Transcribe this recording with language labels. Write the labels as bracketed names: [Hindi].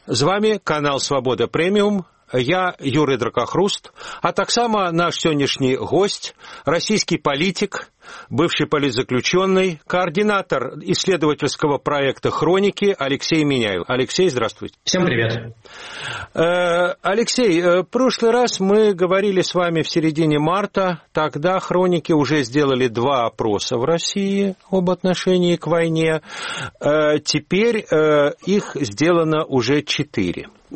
[Belarusian] З вамі канал «Свабода Прэміум». Я Юры Дракахруст, а таксама наш сённяшні госць, расійскі палітык, бывшы палітзаключённы, каардынатар іследавацельскага праекта «Хронікі» Алексей Міняев. [Russian] Алексей, здравствуйте. Всем привет. Алексей, прошлы раз мы говорили с вами в середине марта, тогда «Хроники» уже сделали два опроса в России об отношении к войне, теперь их сделано уже четыре.